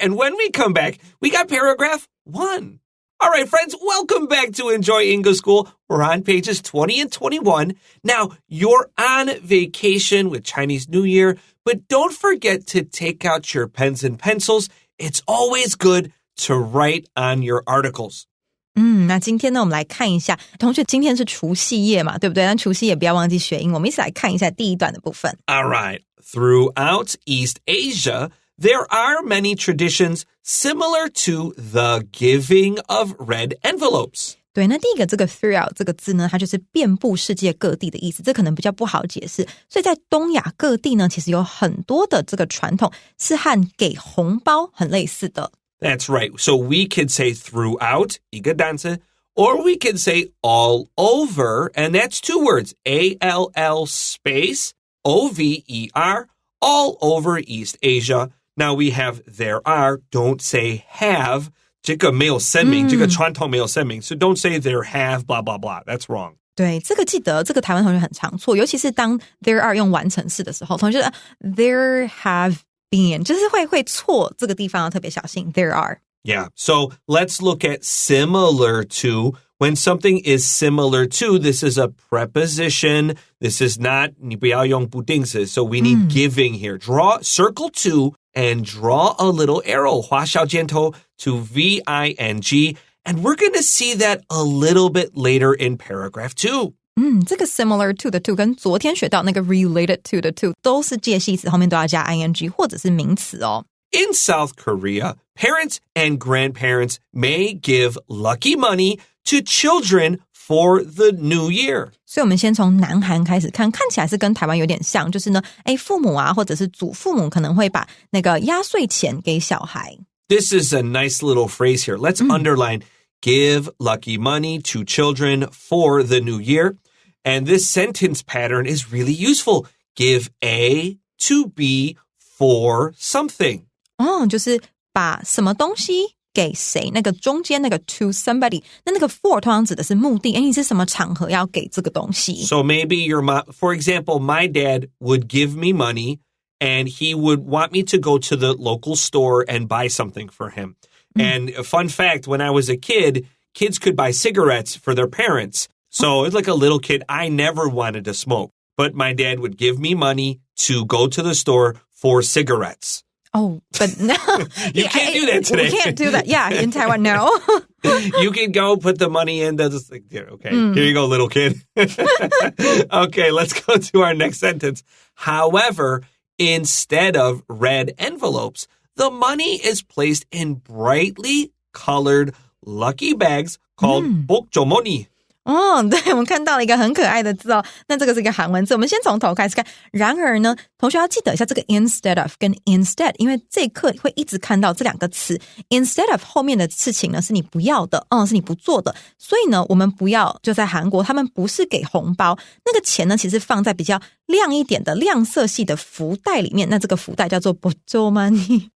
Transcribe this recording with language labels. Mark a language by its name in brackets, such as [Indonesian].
[English] And when we come back, we got paragraph 1. All right, friends, welcome back to Enjoy English School. We're on pages 20 and 21. Now, you're on vacation with Chinese New Year, but don't forget to take out your pens and pencils. It's always good to write on your articles. [Chinese] 那今天呢，我们来看一下，同学，今天是除夕夜嘛，对不对？那除夕夜不要忘记学英文，我们一起来看一下第一段的部分。 [English] All right. Throughout East Asia, there are many traditions similar to the giving of red envelopes. [Chinese] 对，那第一个这个 throughout 这个字呢，它就是遍布世界各地的意思，这可能比较不好解释。所以在东亚各地呢，其实有很多的这个传统是和给红包很类似的。 [English] That's right. So we could say throughout, [Chinese] 一个单词, [English] or we could say all over, and that's 2 words, A-L-L space O-V-E-R, all over East Asia. Now we have there are, don't say have, [Chinese] 这个没有声明，这个传统没有声明, [English] so don't say there have, blah, blah, blah. That's wrong. [Chinese] 对，这个记得，这个台湾同学很常错，尤其是当 there are 用完成式的时候，同学觉得 there have been 就是会错，这个地方要特别小心。 [English] There are. Yeah. So let's look at similar to. When something is similar to, this is a preposition. This is not [Chinese] 你不要用不定式. [English] So we need giving here. Circle to and draw a little arrow. [Chinese] 画小箭头 [English] to V-I-N-G. And we're going to see that a little bit later in paragraph 2. [Chinese] 这个 similar to 的 to 跟昨天学到那个 related to 的 to 都是介系词，后面都要加 ing 或者是名词哦。 [English] In South Korea, parents and grandparents may give lucky money to children for the new year. [Chinese] 所以我们先从南韩开始看，看起来是跟台湾有点像，就是呢，父母或者是祖父母可能会把那个压岁钱给小孩。 [English] This is a nice little phrase here. Let's underline give lucky money to children for the new year. And this sentence pattern is really useful. Give A to B for something. [Chinese] 就是把什么东西给谁，那个中间那个 to somebody， 那个 for 通常指的是目的，你是什么场合要给这个东西。 [English] So maybe your mom, for example, my dad would give me money and he would want me to go to the local store and buy something for him. And a fun fact, when I was a kid, kids could buy cigarettes for their parents. So it's like a little kid, I never wanted to smoke, but my dad would give me money to go to the store for cigarettes. Oh, but no. You can't do that today. We can't do that. Yeah, in Taiwan, no. You can go put the money in. Okay, here you go, little kid. Okay, let's go to our next sentence. However, instead of red envelopes, the money is placed in brightly colored lucky bags called bokjomoni. [Chinese] 哦，对，我们看到了一个很可爱的字哦。那这个是一个韩文字，我们先从头开始看。然而呢，同学要记得一下这个 instead of 跟 instead， 因为这一课会一直看到这两个词。 instead of 后面的事情呢是你不要的，是你不做的。所以呢，我们不要就在韩国，他们不是给红包，那个钱呢其实放在比较亮一点的亮色系的福袋里面。那这个福袋叫做보조마니。